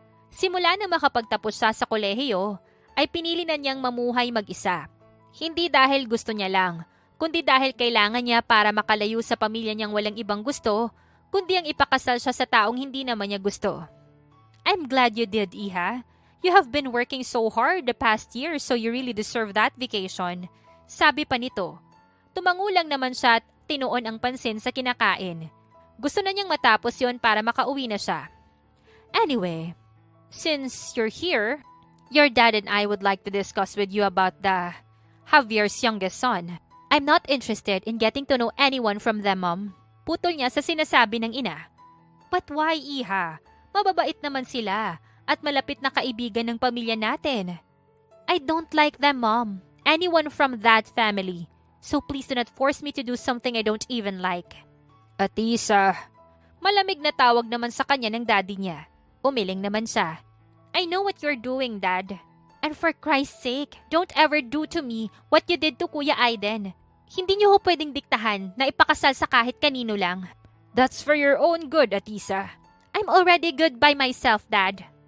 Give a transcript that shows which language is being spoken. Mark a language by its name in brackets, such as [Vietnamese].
[Filipino] Simula na makapagtapos siya sa kolehiyo, ay pinili na niyang mamuhay mag-isa. Hindi dahil gusto niya lang, kundi dahil kailangan niya para makalayo sa pamilya niyang walang ibang gusto, kundi ang ipakasal siya sa taong hindi naman niya gusto. [English] I'm glad you did, Iha. You have been working so hard the past year so you really deserve that vacation. [Filipino] Sabi pa nito. Tumangulang naman siya at tinuon ang pansin sa kinakain. Gusto na niyang matapos yon para makauwi na siya. [English] Anyway, since you're here, your dad and I would like to discuss with you about Javier's youngest son. I'm not interested in getting to know anyone from them, Mom. [Filipino] Putol niya sa sinasabi ng ina. [English] But why, Iha? [Filipino] Mababait naman sila at malapit na kaibigan ng pamilya natin. [English] I don't like them, Mom. Anyone from that family. So please do not force me to do something I don't even like. [Filipino] Atisa. Malamig na tawag naman sa kanya ng daddy niya. Umiling naman siya. [English] I know what you're doing, Dad. And for Christ's sake, don't ever do to me what you did to Kuya Aiden. [Filipino] Hindi niyo ho pwedeng diktahan na ipakasal sa kahit kanino lang. [English] That's for your own good, Atisa. I'm already good by myself, Dad.